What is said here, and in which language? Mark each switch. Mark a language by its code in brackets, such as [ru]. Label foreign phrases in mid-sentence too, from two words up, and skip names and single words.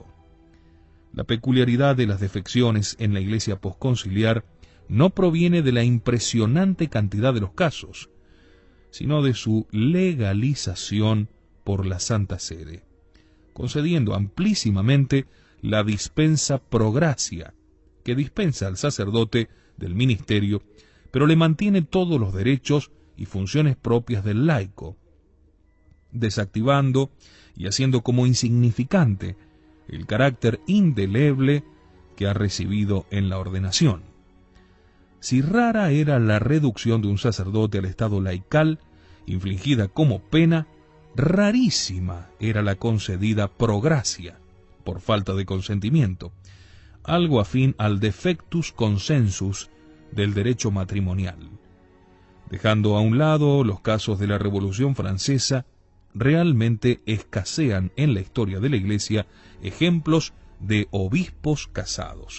[es] La peculiaridad de las defecciones en la Iglesia posconciliar no proviene de la impresionante cantidad de los casos, sino de su legalización por la Santa Sede, concediendo amplísimamente la dispensa [la] pro gratia, [es] que dispensa al sacerdote del ministerio, pero le mantiene todos los derechos y funciones propias del laico, desactivando y haciendo como insignificante el carácter indeleble que ha recibido en la ordenación. Si rara era la reducción de un sacerdote al estado laical, infligida como pena, rarísima era la concedida [la] pro gratia, [es] por falta de consentimiento, algo afín al [la] defectus consensus [es] del derecho matrimonial. Dejando a un lado los casos de la Revolución Francesa, realmente escasean en la historia de la Iglesia ejemplos de obispos casados.